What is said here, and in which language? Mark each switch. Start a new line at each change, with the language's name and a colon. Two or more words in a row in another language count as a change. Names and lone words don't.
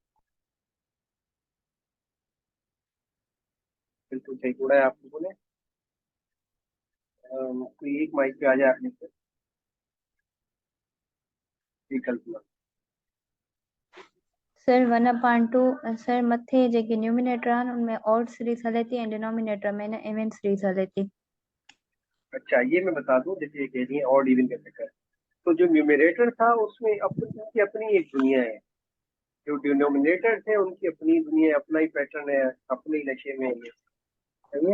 Hindi: बिल्कुल सही जोड़ा है आप लोगों ने। कोई एक माइक पे आ जाए आपने से, जी कल्पना।
Sindhi: सर 1/2 सर मथे जेके न्यूमिनेटर आहिनि उनमें
English: odd series
Sindhi: हले थी ऐं डिनोमिनेटर में न
English: even series
Sindhi: हले थी।
Hindi: अच्छा ये मैं बता दूं, जैसे ये कह रही है
English: odd even
Hindi: का चक्कर, तो जो न्यूमरेटर था उसमें अपनी अपनी एक दुनिया है, जो डिनोमिनेटर थे उनकी अपनी दुनिया है, अपना ही पैटर्न है, अपने ही नशे में है ये, सही है।